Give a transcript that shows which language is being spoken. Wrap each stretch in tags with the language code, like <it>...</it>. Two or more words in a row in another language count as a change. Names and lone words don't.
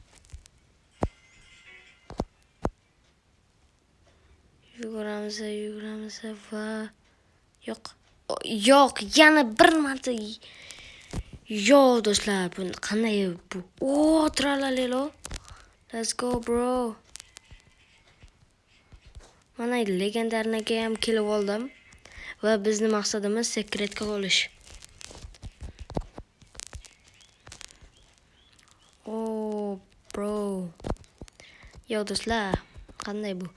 <uz>Yuguramiz va yo'q, yana bir marta. Yo do'stlar, bu qanday bu? O, tralalelo.</uz> <en>Let's go bro.</en> <uz>Mana legendarniga ham kelib oldim va bizning maqsadimiz sekretga olish.</uz> <en>Oh bro.</en> <uz>Yo do'stlar, qanday bu?</uz>